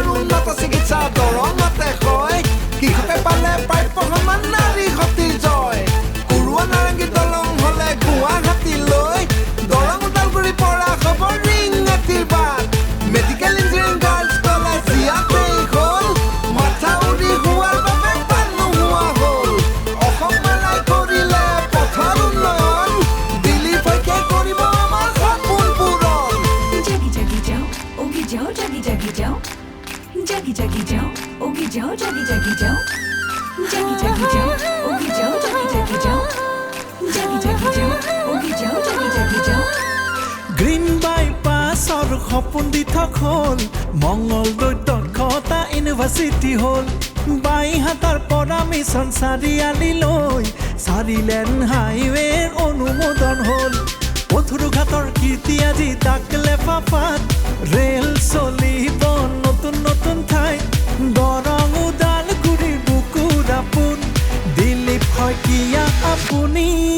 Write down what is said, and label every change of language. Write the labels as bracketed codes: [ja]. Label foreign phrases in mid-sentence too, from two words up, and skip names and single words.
[as] উন্নত চিকিৎসা দৰঙতে হয় কৃষকে পালে প্ৰাপ্য সন্মান নাৰী শক্তিৰ জয় কুৰুৱা নাৰেংগী দলং হলে গুৱাহাটীলৈ দৰং ওদালগুৰিৰ পৰা খবৰ ৰিং এটিৰ বাট [en] medical engineering girls college [as] ইয়াতেই হ'ল মাথাউৰি হোৱাৰ বাবে বাট নোহোৱা হ'ল অসম মেলাই কৰিলে পথৰ উন্নয়ন দিলীপ শইকীয়াই কৰিব আমাৰ সপোন পূৰণ Jaggy jaggy jow, oogie jow, jaggy jaggy jow, jaggy jaggy jow, oogie jow, jaggy jaggy jow, jaggy jaggy jow, oogie jow, jaggy jaggy jow, jaggy jaggy jow, oogie jow, jaggy jaggy jow. গ্ৰীণ বাইপাছৰ সপোন দি হ'ল মংগলদৈত দক্ষতা ইউনিভাৰ্চিটি হ'ল বাইহাটাৰ পৰা মিছন চাৰিআলিলৈ 4 লেন হাইৱেৰ অনুমোদন হ'ল পথৰুঘাটৰ কীৰ্তি আজি ডাকলে পাপাত ৰেল চলিব নতুন নতুন ঠাইত দৰং ওদালগুৰিৰ বুকুৰ আপোন দিলীপ শইকীয়া আপুনি